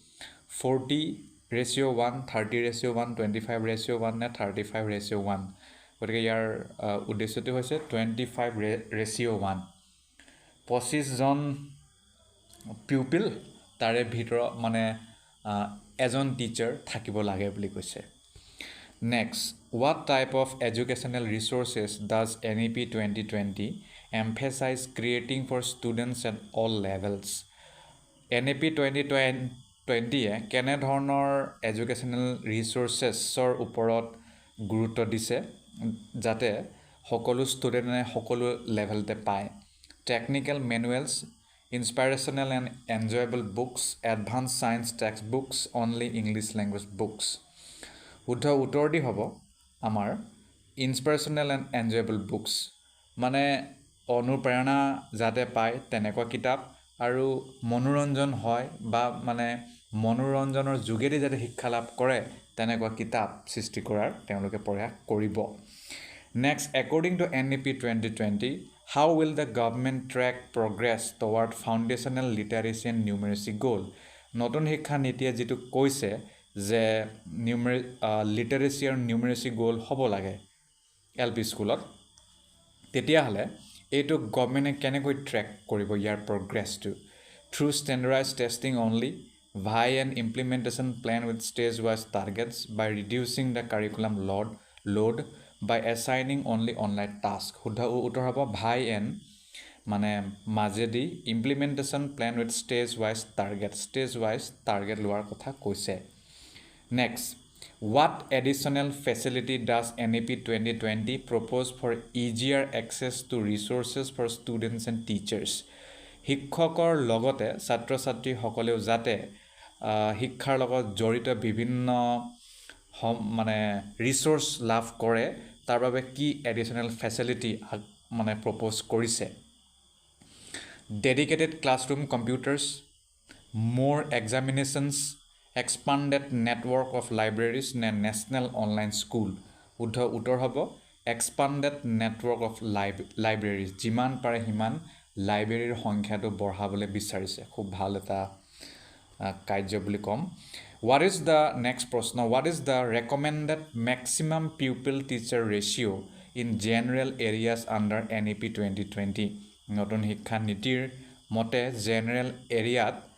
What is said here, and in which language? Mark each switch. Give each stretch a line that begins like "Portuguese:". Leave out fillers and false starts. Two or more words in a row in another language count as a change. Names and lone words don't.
Assamese: 40:1 30:1 25:1 নে 35:1 গতিকে ইয়াৰ উদ্দেশ্যটো হৈছে 25:1 25 জন পিউপিল তাৰে ভিতৰত মানে এজন টিচাৰ থাকিব লাগে বুলি কৈছে
English: Next, what type of educational resources does NEP 2020 emphasize creating for students at all levels?
Assamese: NEP 2020 কেনে ধৰণৰ
English: educational resourcesৰ
Assamese: ওপৰত গুৰুত্ব দিছে যাতে সকলো ষ্টুডেণ্টে সকলো লেভেলতে পায়
English: Technical manuals Inspirational and enjoyable books, advanced science textbooks, only English language books.
Assamese: শুদ্ধ উত্তৰটি হ'ব আমাৰ
English: inspirational and enjoyable books
Assamese: মানে অনুপ্ৰেৰণা যাতে পায় তেনেকুৱা কিতাপ আৰু মনোৰঞ্জন হয় বা মানে মনোৰঞ্জনৰ যোগেদি যাতে শিক্ষা লাভ কৰে তেনেকুৱা কিতাপ সৃষ্টি কৰাৰ তেওঁলোকে প্ৰয়াস কৰিব
English: Next, according to NEP 2020, how will the government track progress toward foundational literacy and numeracy goal?
Assamese: নতুন শিক্ষা নীতিয়ে যেটো কৈছে যে লিটাৰেচি আৰু
English: numeracy goal
Assamese: হ'ব লাগে এলপি স্কুলত তেতিয়াহলে এইটো গভৰ্ণমেণ্টে কেনেকৈ ট্ৰেক কৰিব ইয়াৰ প্ৰগ্ৰেছটো
English: through standardized testing only by an implementation plan with stage-wise targets by reducing the curriculum load by assigning only online task
Assamese: শুদ্ধ উত্তৰ হ'ব
English: by an
Assamese: মানে মাজেদি
English: implementation plan with stage-wise target
Assamese: লোৱাৰ কথা কৈছে
English: Next, what additional facility does NEP 2020 propose for easier access to resources for students and teachers?
Assamese: শিক্ষকৰ লগতে ছাত্ৰ ছাত্ৰী সকলেও যাতে শিক্ষাৰ লগত জড়িত বিভিন্ন মানে ৰিসোৰ্স লাভ কৰে তাৰ বাবে কি
English: additional facility
Assamese: মানে প্ৰপোজ কৰিছে
English: Dedicated classroom computers, more examinations, expanded network of libraries, national online school.
Assamese: শুদ্ধ উত্তৰ হ'ব
English: expanded network of libraries
Assamese: যিমান পাৰে সিমান লাইব্ৰেৰীৰ সংখ্যাটো বঢ়াবলৈ বিচাৰিছে খুব ভাল এটা কাৰ্য বুলি ক'ম
English: what is the next
Assamese: প্ৰশ্ন
English: what is the recommended maximum pupil teacher ratio in general areas under NEP 2020
Assamese: নতুন শিক্ষা নীতিৰ মতে জেনেৰেল এৰিয়াত